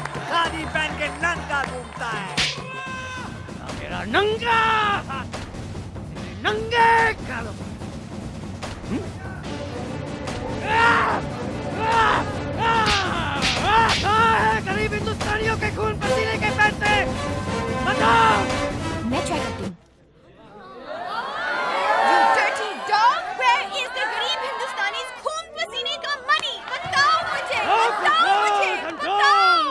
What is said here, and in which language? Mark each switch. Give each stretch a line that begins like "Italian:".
Hindi: खादी पहन के नंगा घूमता है। मेरा नंगा नंगे कालो। गरीब हिंदुस्तानियों के खून पसीने के पैसे बताओ। मैं ट्राई करती हूँ।
English: You dirty dog, where is the
Hindi: गरीब हिंदुस्तानी's खून पसीने का
English: money?
Hindi: बताओ मुझे, बताओ मुझे, बताओ।